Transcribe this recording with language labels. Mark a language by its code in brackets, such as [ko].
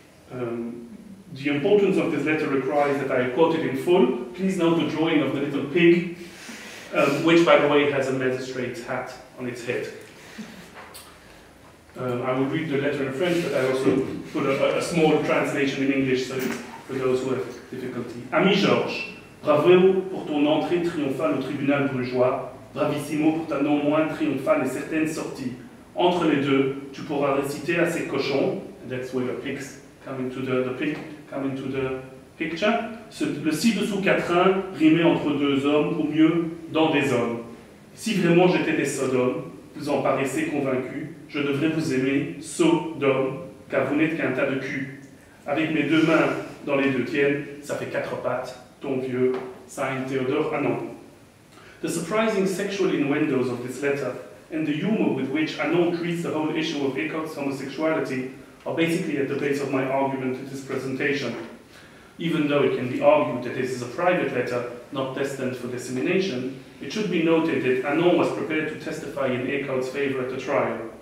[en] The importance of this letter requires that I quote it in full. Please note the drawing of the little pig, which, by the way, has a magistrate's hat on its head. I will read the letter in French, but I also put a small translation in English so for those who have difficulty. [fr] Ami Georges, bravo pour ton entrée triomphale au tribunal brugeois, bravissimo pour ta non moins triomphale et certaine sortie. Entre les deux, tu pourras réciter à ces cochons, [en] and that's where the pigs come into the pig come into the picture. [fr] Le ci-dessous quatrain rimait entre 2 hommes, ou mieux, dans des hommes. Si vraiment j'étais des sodomes, vous en paraissez convaincus, je devrais vous aimer, sot d'homme, car vous n'êtes qu'un tas de cul. Avec mes 2 mains dans les 2 tiennes, ça fait 4 pattes, ton vieux, signed Théodore Hannon. [en] The surprising sexual innuendos of this letter and the humor with which Hannon treats the whole issue of Eekhoud's homosexuality are basically at the base of my argument in this presentation. Even though it can be argued that this is a private letter not destined for dissemination, it should be noted that Hannon was prepared to testify in Eekhoud's favor at the trial.